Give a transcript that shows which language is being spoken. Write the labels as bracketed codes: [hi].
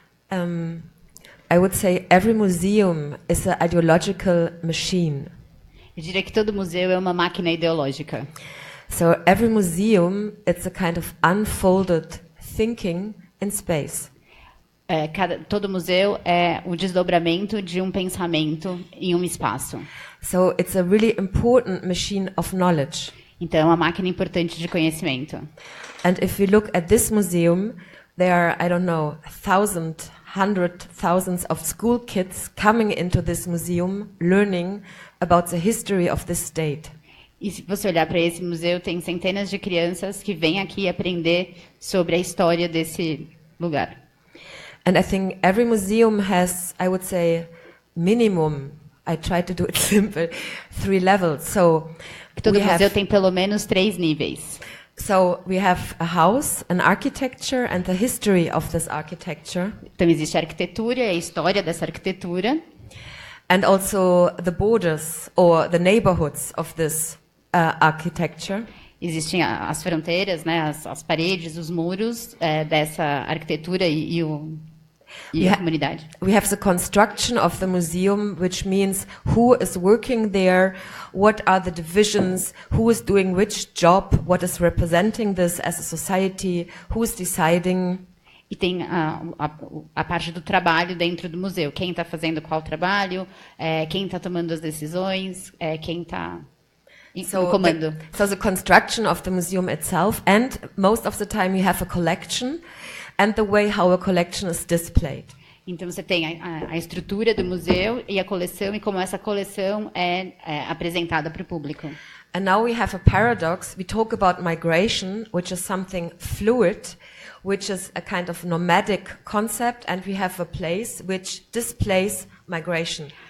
[en] I would say every museum is an ideological machine. [pt] Eu diria que todo museu é uma máquina ideológica. [en] So every museum, it's a kind of unfolded thinking in space. [pt] Todo museu é o desdobramento de um pensamento em um espaço. [en] So it's a really important machine of knowledge. [pt] Então é uma máquina importante de conhecimento. [en] And if we look at this museum, there are, I don't know, thousands of school kids coming into this museum, learning about the history of this state. [pt] E se você olhar para esse museu, tem centenas de crianças que vêm aqui aprender sobre a história desse lugar. [en] And I think every museum has, I would say, minimum, I try to do it simple, 3 levels. So [pt] todo museu tem pelo menos 3 níveis. [en] So we have a house, an architecture and the history of this architecture. [pt] Então existe a arquitetura e a história dessa arquitetura. [en] And also the borders or the neighborhoods of this architecture. [pt] Existem as fronteiras, né, as paredes, os muros dessa arquitetura e a comunidade. [en] We have the construction of the museum, which means who is working there, what are the divisions, who is doing which job, what is representing this as a society, who is deciding. [pt] E tem a parte do trabalho dentro do museu. Quem está fazendo qual trabalho, quem está tomando as decisões, quem está no comando. [en] So the construction of the museum itself, and most of the time you have a collection, and the way how a collection is displayed. [pt] Então você tem a estrutura do museu e a coleção e como essa coleção é apresentada para o público. [en] And now we have a paradox. We talk about migration, which is something fluid, which is a kind of nomadic concept, and we have a place which displays migration.